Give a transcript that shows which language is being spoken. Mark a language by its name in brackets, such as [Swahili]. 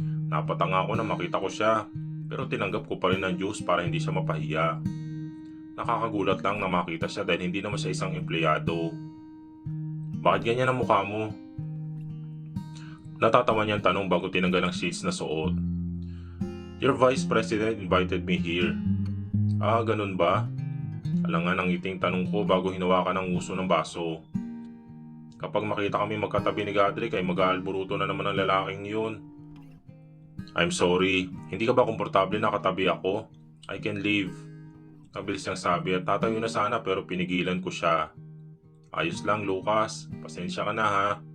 [Filipino] Napatanga ako na makita ko siya pero tinanggap ko pa rin ang juice para hindi siya mapahiya. Nakakagulat lang na makita siya dahil hindi naman siya isang empleyado. Bakit ganyan ang mukha mo? Natatawa niyang tanong bago tinanggal ang sheets na suot. [English] Your Vice President invited me here. [Filipino] Ah, ganun ba? Alangan ang iting tanong ko bago hinawakan ang uso ng baso. Kapag makita kami magkatabi ni Godric ay mag-aalburuto na naman ang lalaking yun. [English] I'm sorry, [Filipino] hindi ka ba komportable na katabi ako? [English] I can leave. [Filipino] Mabilis niyang sabi at tatayo na sana pero pinigilan ko siya. Ayos lang, Lucas. Pasensya ka na ha.